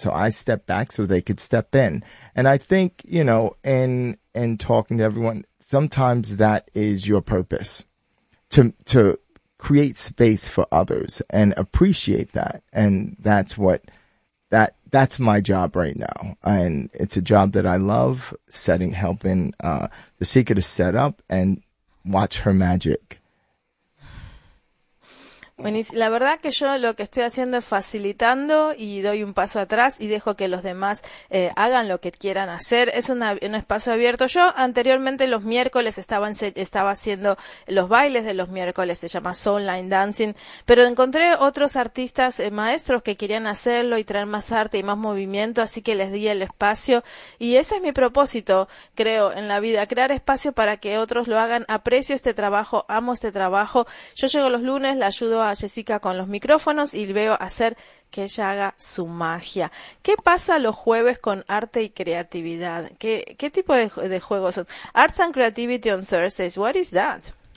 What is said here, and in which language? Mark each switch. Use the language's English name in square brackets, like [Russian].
[English] So I stepped back so they could step in. And I think, you know, in talking to everyone, sometimes that is your purpose, to create space for others and appreciate that. And that's what that's my job right now. And it's a job that I love, helping the seeker to set up and watch her magic. [Spanish] Buenísimo. La verdad que yo lo que estoy haciendo es facilitando y doy un paso atrás y dejo que los demás hagan lo que quieran hacer. Es un espacio abierto. Yo anteriormente los miércoles estaba haciendo los bailes de los miércoles, se llama Soul Line Dancing, pero encontré otros artistas maestros que querían hacerlo y traer más arte y más movimiento, así que les di el espacio. Y ese es mi propósito, creo, en la vida, crear espacio para que otros lo hagan. Aprecio este trabajo, amo este trabajo. Yo llego los lunes, la ayudo a Jessica con los micrófonos y veo hacer que ella haga su magia. ¿Qué pasa los jueves con arte y creatividad? ¿Qué tipo de juegos son? [English] Arts and Creativity on Thursdays, what is that?